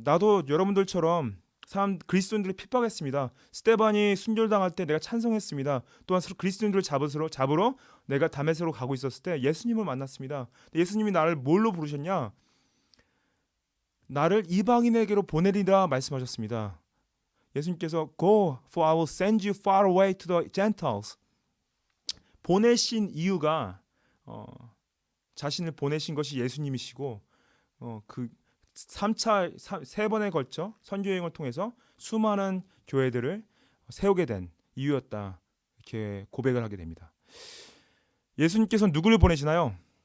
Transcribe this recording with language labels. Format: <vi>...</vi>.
<ko>나도 여러분들처럼 그리스도인들을 핍박했습니다. 스데반이 순교당할 때 내가 찬성했습니다. 또한 그리스도인들을 잡으러 내가 다메섹으로 가고 있었을 때 예수님을 만났습니다. 예수님이 나를 뭘로 부르셨냐? 나를 이방인에게로 보내리라 말씀하셨습니다. 예수님께서</ko> <en>Go, for I will send you far away to the Gentiles.</en> <ko>보내신 이유가 자신을 보내신 것이 예수님이시고 그 3번에 걸쳐 선교여행을 통해서 수많은 교회들을 세우게 된 이유였다. 이렇게 고백을 하게 됩니다. 예수님께서는 누구를 보내시나요?</ko>